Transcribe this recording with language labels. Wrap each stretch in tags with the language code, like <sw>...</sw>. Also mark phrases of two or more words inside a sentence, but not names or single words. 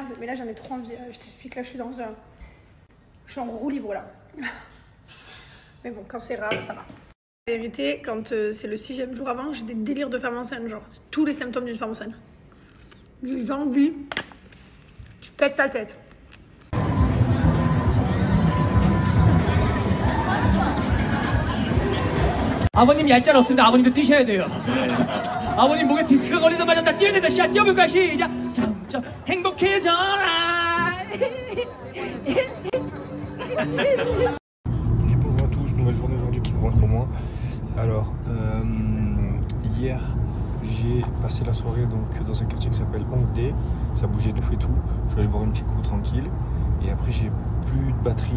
<fr>Mais là, j'en ai trop envie. Je t'explique, là, je suis en roue libre, là. Mais bon, quand c'est rare, ça va. En vérité, quand c'est le 6e jour avant, j'ai des délires de femme enceinte, genre tous les symptômes d'une femme enceinte. J'ai envie, tu pètes ta tête.</fr> <ko>아버님 얄짤 없습니다. 아버님도 뛰셔야 돼요. 아버님 목에 디스크가 걸리자마자 다 뛰어야 된다. 시작 뛰어볼까 시작. 점점 행복해져라.</ko> <fr>Bonjour à tous, nouvelle journée aujourd'hui qui commence pour moi. Alors, hier j'ai passé la soirée donc, dans un quartier qui s'appelle Hongdae. Ça bougeait tout et tout. Je suis allé boire un petit coup tranquille. Et après j'ai plus de batterie.</fr>